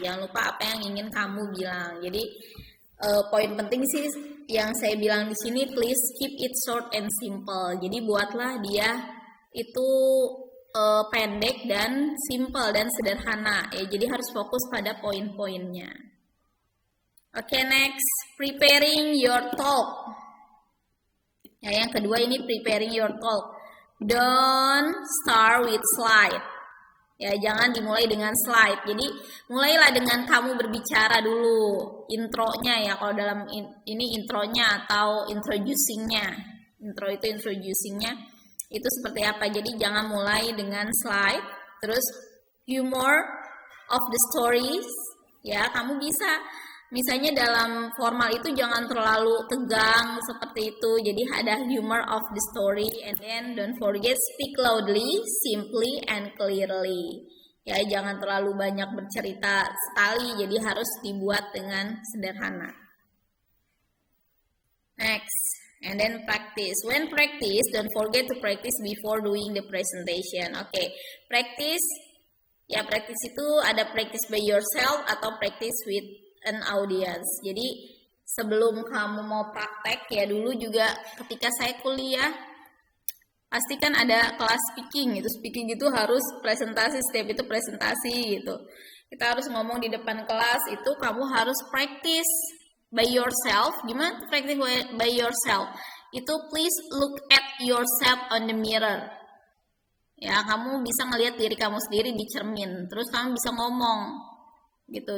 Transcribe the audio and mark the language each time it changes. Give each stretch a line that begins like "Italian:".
Indonesian: Jangan lupa apa yang ingin kamu bilang. Jadi poin penting sih yang saya bilang di sini,
English: please keep it short and simple.
Indonesian: Jadi buatlah dia itu pendek dan simple dan sederhana ya. Jadi harus fokus pada poin-poinnya.
English: Oke, next, preparing your talk.
Indonesian: Ya, yang kedua ini
English: preparing your talk. Don't start with slide.
Indonesian: Ya, jangan dimulai dengan slide. Jadi mulailah dengan kamu berbicara dulu, intronya ya. Kalau dalam ini intronya atau introducingnya. Intro itu introducingnya itu seperti apa. Jadi jangan mulai dengan slide.
English: Terus humor of the stories.
Indonesian: Ya, kamu bisa misalnya dalam formal itu jangan terlalu tegang seperti itu. Jadi ada
English: humor of the story, and then don't forget speak loudly, simply and clearly.
Indonesian: Ya, jangan terlalu banyak bercerita sekali, jadi harus dibuat dengan sederhana.
English: Next, and then practice. When practice, don't forget to practice before doing the presentation. Oke, practice. Ya, practice itu ada practice by yourself atau practice with an audience.
Indonesian: Jadi sebelum kamu mau praktek, ya dulu juga ketika saya kuliah, pasti kan ada kelas speaking gitu. Speaking itu harus presentasi, setiap itu presentasi gitu. Kita harus ngomong di depan kelas, itu kamu harus
English: practice by yourself.
Indonesian: Gimana
English: practice by yourself? Itu please look at yourself on the mirror.
Indonesian: Ya, kamu bisa ngelihat diri kamu sendiri di cermin, terus kamu bisa ngomong gitu.